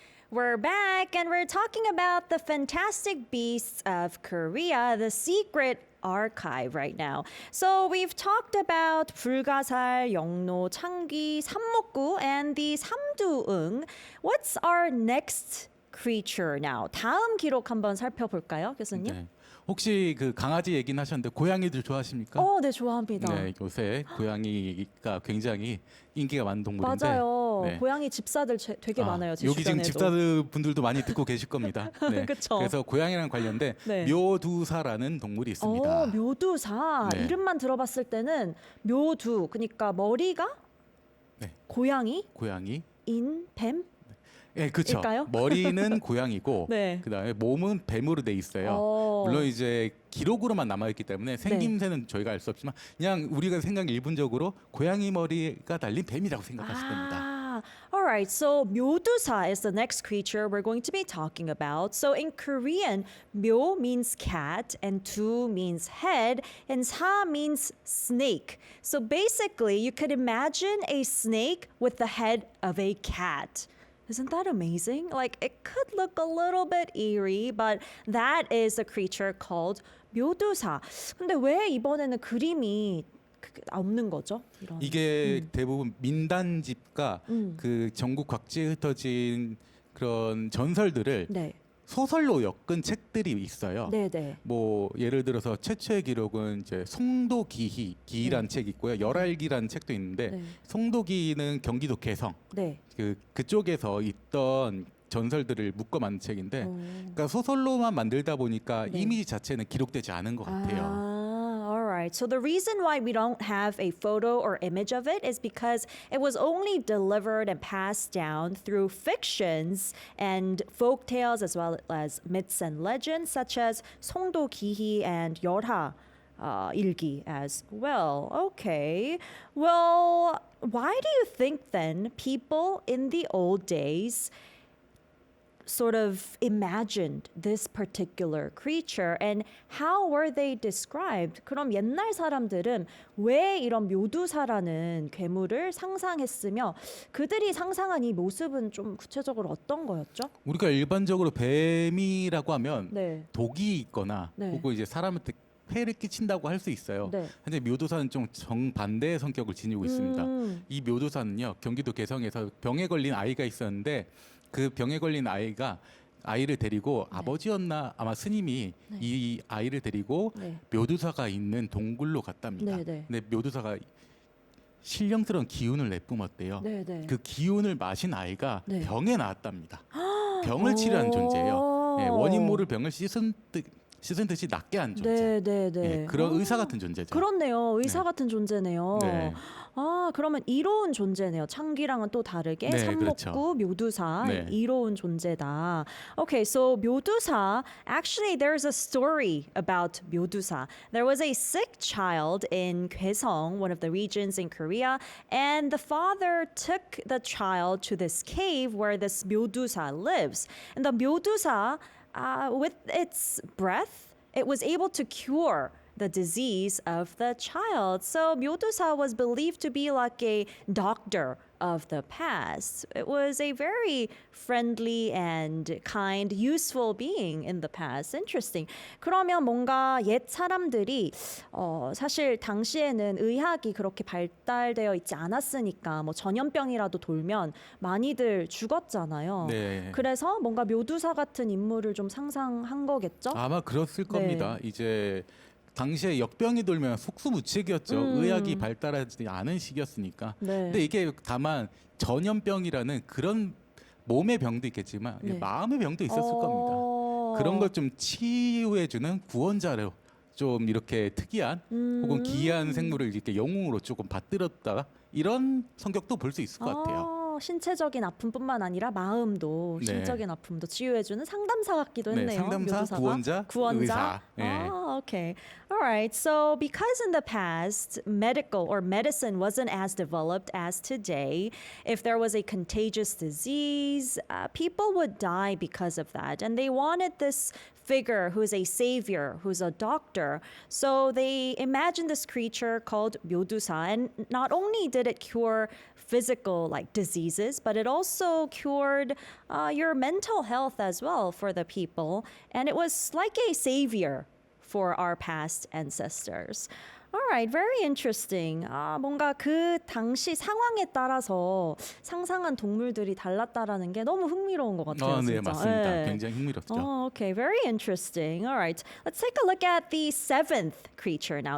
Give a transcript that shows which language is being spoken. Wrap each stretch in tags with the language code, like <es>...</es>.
<en>We're back and we're talking about the fantastic beasts of Korea, the secret archive right now. So we've talked about 불가살, 영노, 창기, 삼목구, and the 삼두응. What's our next creature now?</en> <ko>다음 기록 한번 살펴볼까요, 교수님? 네. 혹시 그 강아지 얘기는 하셨는데 고양이들 좋아하십니까? 네, 좋아합니다. 네, 요새 고양이가 굉장히 인기가 많은 동물인데. 맞아요. 네. 고양이 집사들 되게 많아요. 제 여기 지금 주변에도. 집사들 분들도 많이 듣고 계실 겁니다. 네. 그쵸. 그래서 고양이랑 관련된 네. 묘두사라는 동물이 있습니다. 묘두사. 네. 이름만 들어봤을 때는 묘두, 그러니까 머리가 네. 고양이, 고양이. 인, 뱀. 네, 그렇죠. 일까요? 머리는 고양이고 네. 그다음에 몸은 뱀으로 돼 있어요. 물론 이제 기록으로만 남아 있기 때문에 생김새는 저희가 알 수 없지만 그냥 우리가 생각 일분적으로 고양이 머리가 달린 뱀이라고 생각하시면 됩니다.</ko> <en>Alright, so 묘두사 is the next creature we're going to be talking about. So in Korean, 묘 means cat and 두 means head and 사 means snake. So basically, you could imagine a snake with the head of a cat. Isn't that amazing? Like it could look a little bit eerie, but that is a creature called 묘두사.</en> <ko>근데 왜 이번에는 그림이 없는 거죠? 이런. 이게 대부분 민단집과 그 전국 각지에 흩어진 그런 전설들을 네. 소설로 엮은 책들이 있어요. 네. 뭐 예를 들어서 최초의 기록은 이제 송도기희기란 책이 있고요. 열알기라는 책도 있는데 네. 송도기는 경기도 개성 네. 그쪽에서 있던 전설들을 묶어 만든 책인데, 그러니까 소설로만 만들다 보니까 네. 이미지 자체는 기록되지 않은 것 같아요.</ko> <en>All right. So the reason why we don't have a photo or image of it is because it was only delivered and passed down through fictions and folk tales as well as myths and legends such as 송도기희 and 열하 일기 as well. Okay. Well, why do you think then people in the old days sort of imagined this particular creature and how were they described?</en> <ko>그럼 옛날 사람들은 왜 이런 묘두사라는 괴물을 상상했으며 그들이 상상한 이 모습은 좀 구체적으로 어떤 거였죠? 우리가 일반적으로 뱀이라고 하면 네. 독이 있거나 네. 혹은 이제 사람한테 폐를 끼친다고 할 수 있어요. 네. 근데 묘도사는 좀 정반대의 성격을 지니고 있습니다. 이 묘도사는요, 경기도 개성에서 병에 걸린 아이가 있었는데 그 병에 걸린 아이를 데리고 아버지였나 아마 스님이 이 아이를 데리고 네. 묘도사가 있는 동굴로 갔답니다. 네. 근데 묘도사가 신령스러운 기운을 내뿜었대요. 네. 그 기운을 마신 아이가 네. 병에 나왔답니다. 병을 치료한 존재예요. 네, 원인 모를 병을 씻은 듯이 낫게 한 존재. 네. 네, 그런 의사 같은 존재죠. 그렇네요. 의사 네. 같은 존재네요. 네. 그러면 이로운 존재네요. 창기랑은 또 다르게 네, 삼목구, 그렇죠. 묘두사 네. 이로운 존재다.</ko> <en>Okay, so 묘두사, actually there's a story about 묘두사. There was a sick child in Gwaesong, one of the regions in Korea, and the father took the child to this cave where this 묘두사 lives. And the 묘두사, with its breath, it was able to cure the disease of the child. So 묘두사 was believed to be like a doctor of the past. It was a very friendly and kind, useful being in the past. Interesting.</en> <ko>그러면 뭔가 옛 사람들이 사실 당시에는 의학이 그렇게 발달되어 있지 않았으니까 뭐 전염병이라도 돌면 많이들 죽었잖아요. 네. 그래서 뭔가 묘두사 같은 인물을 좀 상상한 거겠죠? 아마 그랬을 네. 겁니다. 이제 당시에 역병이 돌면 속수무책이었죠. 의학이 발달하지 않은 시기였으니까. 네. 근데 이게 다만 전염병이라는 그런 몸의 병도 있겠지만 네. 마음의 병도 있었을 겁니다. 그런 걸 좀 치유해주는 구원자로 좀 이렇게 특이한 혹은 기이한 생물을 이렇게 영웅으로 조금 받들었다 이런 성격도 볼 수 있을 것 같아요. 신체적인 아픔뿐만 아니라 마음도 네. 심적인 아픔도 치유해주는 상담사 같기도 네, 했네요. 상담사, 묘두사가. 구원자, 의사. 네.</ko> <en>Okay. All right. So because in the past medical or medicine wasn't as developed as today, if there was a contagious disease, people would die because of that, and they wanted this figure who's a savior, who's a doctor. So they imagined this creature called 묘두사, and not only did it cure physical like disease diseases, but it also cured your mental health as well for the people. And it was like a savior for our past ancestors. Alright, very interesting.</en> <ko>뭔가 그 당시 상황에 따라서 상상한 동물들이 달랐다라는 게 너무 흥미로운 것 같아요. 네, 진짜. 맞습니다. 네. 굉장히 흥미롭죠.</ko> <en>Okay, very interesting. Alright, let's take a look at the seventh creature now.</en>